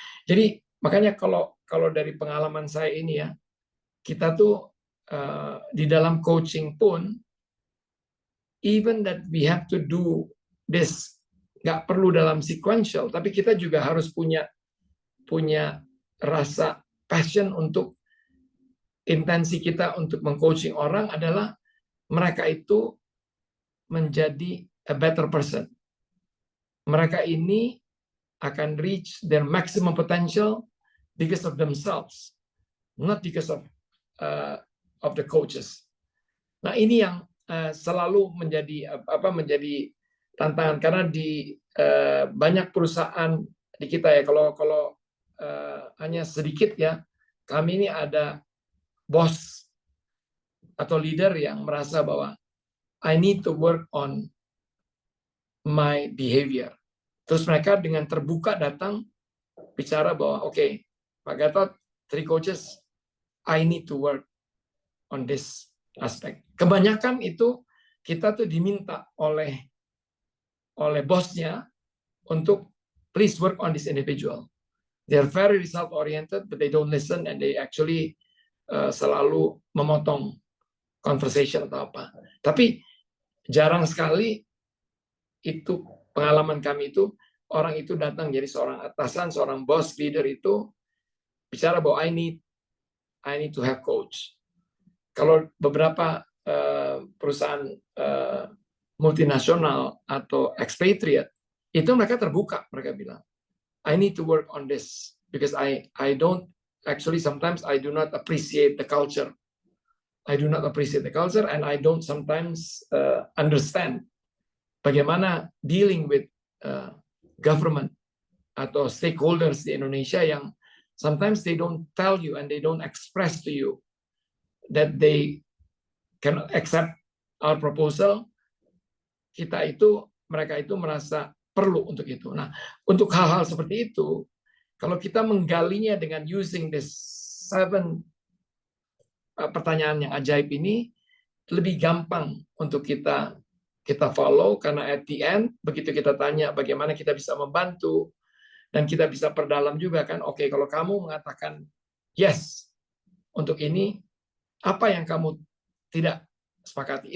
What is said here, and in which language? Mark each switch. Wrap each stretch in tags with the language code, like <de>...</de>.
<id>Jadi makanya kalau dari pengalaman saya ini ya, kita tuh di dalam coaching pun</id> <en>even that we have to do this,</en> <id>nggak perlu dalam sequential, tapi kita juga harus punya rasa passion untuk intensi kita untuk mengcoaching orang adalah mereka itu menjadi</id> <en>a better person.</en> <id>Mereka ini akan</id> <en>reach their maximum potential because of themselves, not because of the coaches.</en> <id>Nah, ini yang selalu menjadi tantangan karena di banyak perusahaan di kita ya kalau hanya sedikit ya, kami ini ada bos atau leader yang merasa bahwa</id> <en>I need to work on my behavior.</en> <id>Terus mereka dengan terbuka datang bicara bahwa oke, Pak Gatot, 3 coaches,</id> <en>I need to work on this aspect.</en> <id>Kebanyakan itu kita tuh diminta oleh bosnya untuk</id> <en>please work on this individual. They are very result oriented, but they don't listen and they actually</en> <id>selalu memotong</id> <en>conversation</en> <id>atau apa. Tapi jarang sekali itu pengalaman kami itu orang itu datang jadi seorang atasan, seorang boss leader itu bicara bahwa</id> <en>I need to have coach.</en> <id>Kalau beberapa perusahaan multinasional atau expatriate itu mereka terbuka, mereka bilang</id> <en>I need to work on this because I don't actually sometimes I do not appreciate the culture. I do not appreciate the culture and I don't sometimes understand</en> <id>bagaimana</id> <en>dealing with government atau stakeholders</en> <id>di Indonesia yang</id> <en>sometimes they don't tell you and they don't express to you that they cannot accept our proposal.</en> <id>Mereka itu merasa perlu untuk itu. Nah, untuk hal-hal seperti itu, kalau kita menggalinya dengan</id> <en>using this</en> <id>7 pertanyaan yang ajaib ini, lebih gampang untuk kita follow, karena</id> <en>at the end,</en> <id>begitu kita tanya bagaimana kita bisa membantu, dan kita bisa perdalam juga kan, oke, kalau kamu mengatakan yes untuk ini, apa yang kamu tidak sepakati?</id>